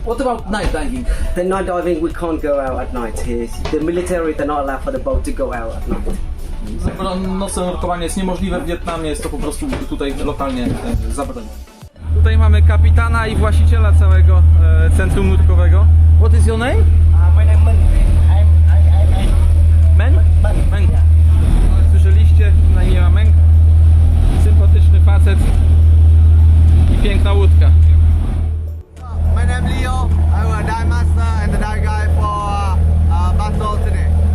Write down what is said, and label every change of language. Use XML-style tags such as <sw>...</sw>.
<en>What about night diving? The night diving, we can't go out at night here. The military, they're not allowed for the boat to go out at night.</en> <pl>Nocne nurkowanie jest niemożliwe w Wietnamie, jest to po prostu tutaj lokalnie zabronione. Tutaj mamy kapitana i właściciela całego centrum nurkowego.</pl> <en>What is your name? My name is Men? Men.</en> <pl>Słyszeliście, na imię ma Meng. Sympatyczny facet i piękna łódka.</pl> <en>My name is Leo. I'm a dive master and the dive guy for Basel today.</en>